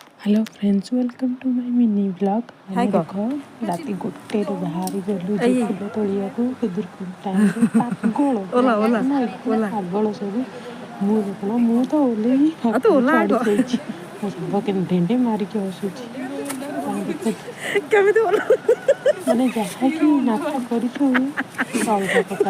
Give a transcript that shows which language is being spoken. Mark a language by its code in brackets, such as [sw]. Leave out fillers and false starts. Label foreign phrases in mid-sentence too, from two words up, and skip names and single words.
[en] Hello friends, welcome to my mini blog. हाय [or] ଆମେ ଦେଖ ରାତି 1ରେ ବାହାରି ଗଲୁ ଯେ ଫୁଲ ତୋଳିବାକୁ ଖୁଦୁରୁକୁଣୀ ଟାଇମ୍ରେ। ପାଗଳ ପାଗଳ ସବୁ। ମୁଁ ଦେଖୁନ, ମୁଁ ତ ଓହ୍ଲେଇ ଚଢ଼ି ଯାଇଛି। ମୋ ସାଙ୍ଗ କେମିତି ଢେଣ୍ଡେ ମାରିକି ହସୁଛି। ମାନେ ଦେଖ, ମାନେ ଯାହାକି ନାଟ କରିଛୁ ସେ ଅଲଗା ପ୍ରକାର।